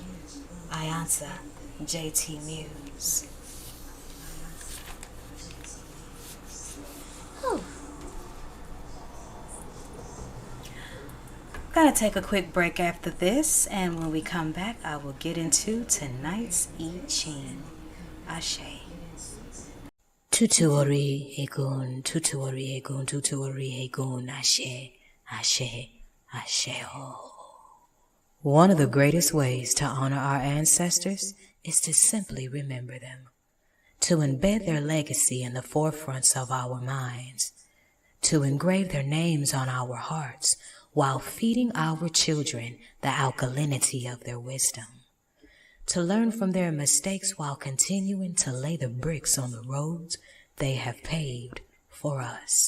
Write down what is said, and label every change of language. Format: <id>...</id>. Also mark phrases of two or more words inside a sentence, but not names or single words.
<yo>iiYansaje, JT Muse. Whew.</yo> <en>I'm gonna take a quick break after this, and when we come back, I will get into tonight's I Ching.</en> <yo>Ashe. Tutuori egun, tutuori egun, tutuori egun, ashe, ashe, ashe ho.</yo> <en>One of the greatest ways to honor our ancestors is to simply remember them, to embed their legacy in the forefronts of our minds, to engrave their names on our hearts while feeding our children the alkalinity of their wisdom, to learn from their mistakes while continuing to lay the bricks on the roads they have paved for us.</en>